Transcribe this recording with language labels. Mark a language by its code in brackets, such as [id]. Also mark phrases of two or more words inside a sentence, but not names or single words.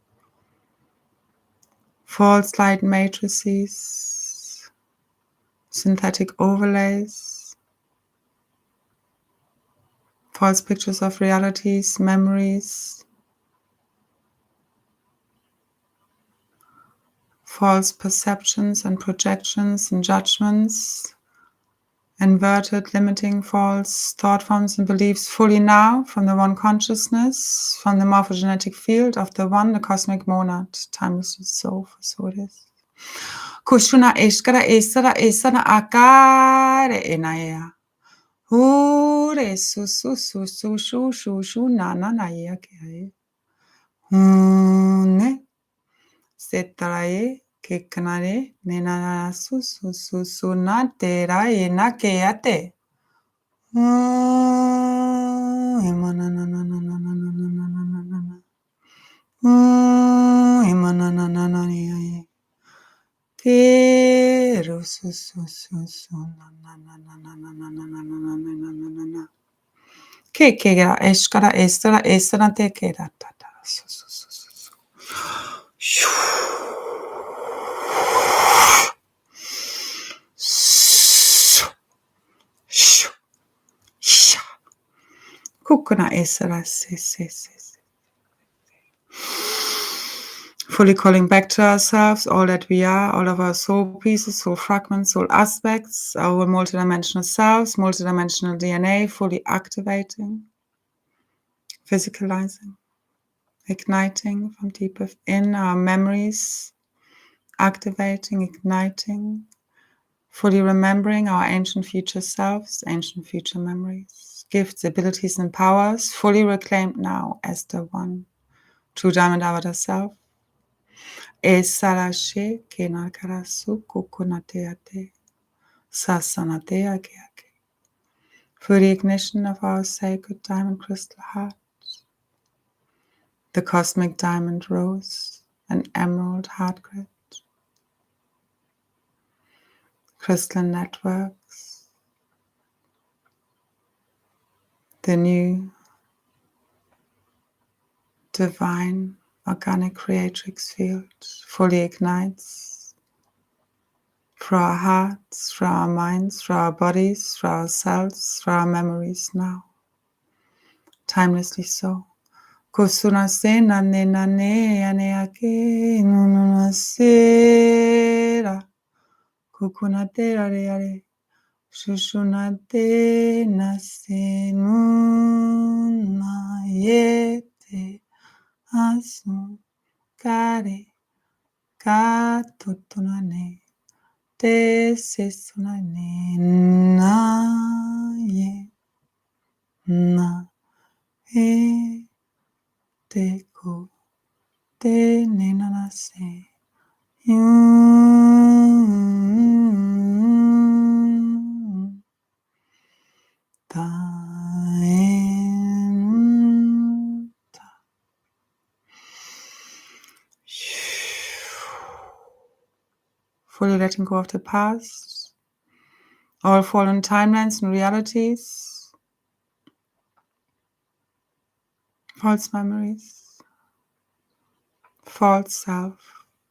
[en] false light matrices, synthetic overlays, false pictures of realities, memories, false perceptions and projections and judgments, inverted, limiting, false thought forms and beliefs fully now from the one consciousness, from the morphogenetic field of the one, the cosmic monad, timeless soul, for so it is. Kushuna eshkara esara esara akare enaya. Ure su su su su shu shu shu na na na ya ke. Ne setaraye ke kanare ne na su su su su na te ra e na ke ate. Emana na na na na na na na na na na na na. Emana na na na ya. Ke ru su su su su na na na na na na na na na na na na na na na. Ke ga eshkara estara estara te ke da ta ta su su su su su. Kukuna esara se se se. Fully calling back to ourselves all that we are, all of our soul pieces, soul fragments, soul aspects, our multidimensional selves, multidimensional DNA, fully activating, physicalizing. igniting from deep within, our memories activating, igniting, fully remembering our ancient future selves, ancient future memories, gifts, abilities, and powers, fully reclaimed now as the one true diamond avatar self. Esarashe kenakarasu kukunateate sasanateakeake. For the ignition of our sacred diamond crystal heart, the cosmic diamond rose and emerald heart grid, crystalline networks, the new Divine Organic Creatrix Field fully ignites through our hearts, through our minds, through our bodies, through our cells, through our memories now. Timelessly so. Kusuna se nane nane ane ake nununa sera kukuna te rare are shushuna te nase nuna yete asu kare katutunane te sesunane na ye na e te ko te nenanase ta fully letting go of the past, all fallen timelines and realities, false memories, false self,